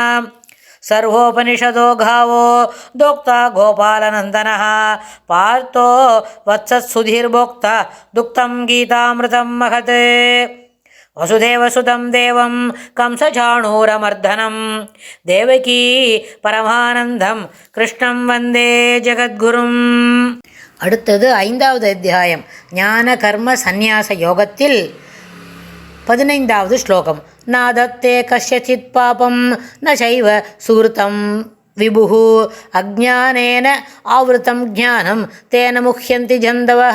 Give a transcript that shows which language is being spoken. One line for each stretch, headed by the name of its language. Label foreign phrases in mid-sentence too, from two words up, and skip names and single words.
Sanskrit: सर्वोपनिषदो गावो दोक्ता गोपालनन्दनः पार्थो वत्सत्सुधीर्भोक्ता दुक्तं गीतामृतं महत्। वसुदेवसुतं देवं कंसचाणूरमर्दनं देवकी परमानन्दं कृष्णं वन्दे जगद्गुरुम्।
Tamil: அடுத்தது 5வது அத்தியாயம் ஞான கர்ம சந்நியாச யோகத்தில் 15வது ஸ்லோகம்.
Sanskrit: नादत्ते कस्यचित् पापं न चैव सुकृतं विभुः अज्ञानेन आवृतं ज्ञानं तेन मुह्यन्ति जन्तवः.